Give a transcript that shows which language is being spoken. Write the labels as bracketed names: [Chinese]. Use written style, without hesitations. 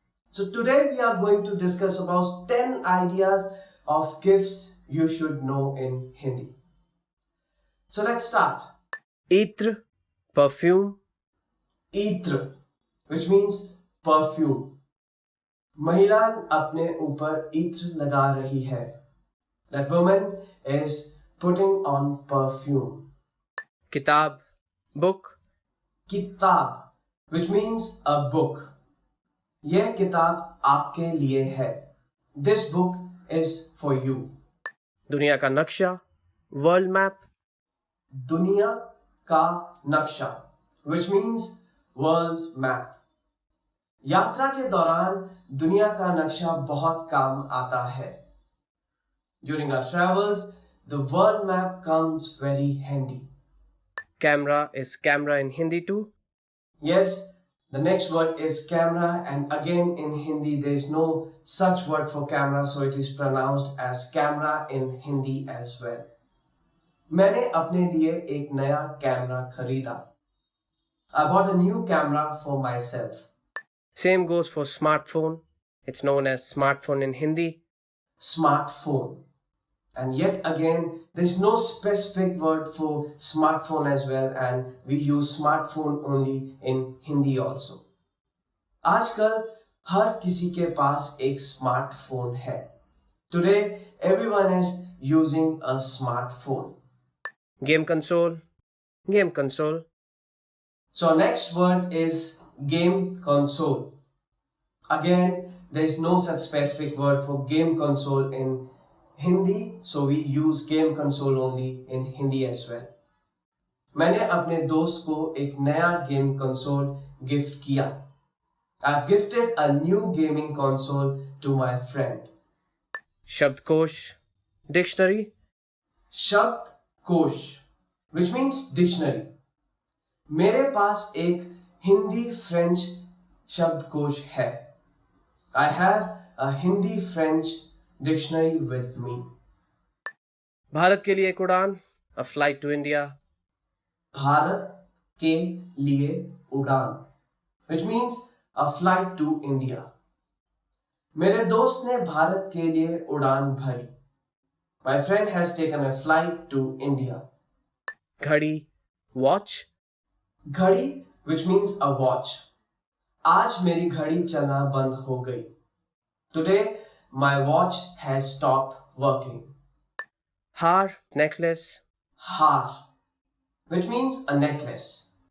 [English] So today we are going to discuss about 10 ideas of gifts you should know in Hindi. So let's start. [Hindi] Itra, perfume. [English] Itra, which means perfume. [Hindi] महिलान अपने ऊपर इत्र लगा रही है. [English] That woman is putting on perfume. [Hindi] Kitab, book. [English] Kitab, which means a book. [Hindi] यह किताब आपके लिए है. [English] This book is for you. [Hindi] दुनिया का नक्शा, world map. [English] दुनिया का नक्शा, which means world's map. [Hindi] यात्रा के दौरान दुनिया का नक्शा बहुत काम आता है. [English] During our travels, the world map comes very handy. Camera is camera in Hindi too. Yes, the next word is camera, and again in Hindi there is no such word for camera, so it is pronounced as camera in Hindi as well. [Hindi] मैंने अपने लिए एक नया camera खरीदा. [English] I bought a new camera for myself. Same goes for smartphone. It's known as smartphone in Hindi. Smartphone. And yet again, there's no specific word for smartphone as well, and we use smartphone only in Hindi also. [Hindi] आजकल हर किसी के पास एक smartphone है. [English] Today, everyone is using a smartphone. Game console, game console. So next word is game console. Again, there is no such specific word for game console in Hindi, so we use game console only in Hindi as well. [Hindi] मैंने अपने दोस्त को एक नया game console gift किया. [English] I've gifted a new gaming console to my friend. [Hindi] शब्दकोश, dictionary. [English] शब्दकोश, which means dictionary. [Hindi] मेरे पास एक हिंदी फ्रेंच शब्दकोश है. [English] I have a Hindi French dictionary with me. [Hindi] Bharat के लिए एक उड़ान, [English] a flight to India. [Hindi] Bharat के लिए उड़ान, [English] which means a flight to India. [Hindi] मेरे दोस्त ने भारत के लिए उड़ान भरी. [English] My friend has taken a flight to India. [Hindi] घड़ी, watch. [English] घड़ी, which means a watch. [Hindi] आज मेरी घड़ी चलना बंद हो गई. [English] Today, my watch has stopped working. [Hindi] हार, necklace. [English] हार, which means a necklace.